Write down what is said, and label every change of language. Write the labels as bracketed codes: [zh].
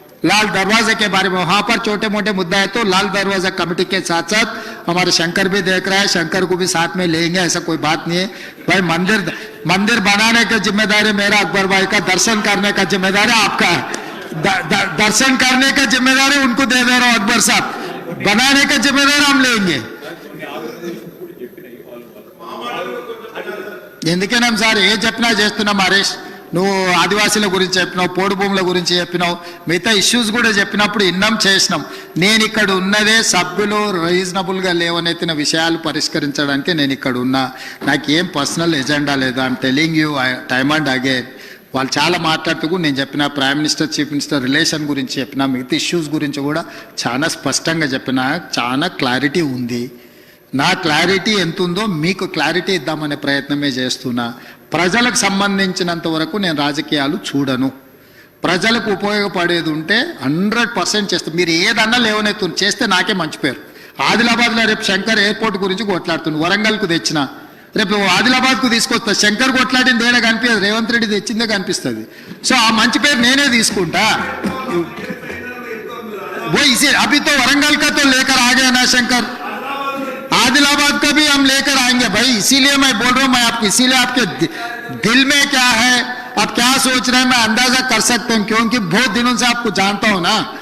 [hi] लाल दरवाजे के बारे में वहां पर छोटे मोटे मुद्दा है तो लाल दरवाजा कमेटी के साथ साथ हमारे शंकर भी देख रहा है, शंकर को भी साथ में लेंगे, ऐसा कोई बात नहीं है भाई। मंदिर बनाने की जिम्मेदारी मेरा, अकबर भाई का दर्शन करने का जिम्मेदारी आपका है। दर्शन करने का जिम्मेदारी उनको दे दे रहा हूं अकबर साहब, बनाने का जिम्मेदारी हम लेंगे। [te] ఎందుకేనాం సార్ ఏ చెప్పినా చేస్తున్నాం హరీష్, నువ్వు ఆదివాసీల గురించి చెప్పినావు, పోడు భూముల గురించి చెప్పినావు, మిగతా ఇష్యూస్ కూడా చెప్పినప్పుడు ఇన్నాం చేసినాం. నేను ఇక్కడ ఉన్నదే సభ్యులు రీజనబుల్గా లేవనెత్తిన విషయాలు పరిష్కరించడానికి నేను ఇక్కడ ఉన్నా, నాకేం పర్సనల్ ఎజెండా లేదు. [en] I'm telling you time and again. [te] వాళ్ళు చాలా మాట్లాడుతూ నేను చెప్పిన prime minister chief minister relation గురించి చెప్పిన, మిగతా ఇష్యూస్ గురించి కూడా చాలా స్పష్టంగా చెప్పిన, చాలా క్లారిటీ ఉంది. నా క్లారిటీ ఎంత ఉందో మీకు క్లారిటీ ఇద్దామనే ప్రయత్నమే చేస్తున్నా. ప్రజలకు సంబంధించినంత వరకు నేను రాజకీయాలు చూడను. ప్రజలకు ఉపయోగపడేది ఉంటే 100% చేస్తాను. మీరు ఏదన్నా లేవనెత్తు చేస్తే నాకే మంచి పేరు. ఆదిలాబాద్లో రేపు శంకర్ ఎయిర్పోర్ట్ గురించి కొట్లాడుతున్నాను, వరంగల్కు తెచ్చిన, రేపు ఆదిలాబాద్కు తీసుకొస్తా. శంకర్ కొట్లాడింది ఏడా కనిపించదు, రేవంత్ రెడ్డి తెచ్చిందే కనిపిస్తుంది. సో ఆ మంచి పేరు నేనే తీసుకుంటా. [hi] वो इसे अभी तो वरंगल का तो लेकर आ गया ना शंकर, आदिलाबाद का भी हम लेकर आएंगे भाई. इसीलिए मैं बोल रहा हूं, मैं आपको इसीलिए आपके दिल में क्या है, आप क्या सोच रहे हैं, मैं अंदाजा कर सकता हूं, क्योंकि बहुत दिनों से आपको जानता हूं ना.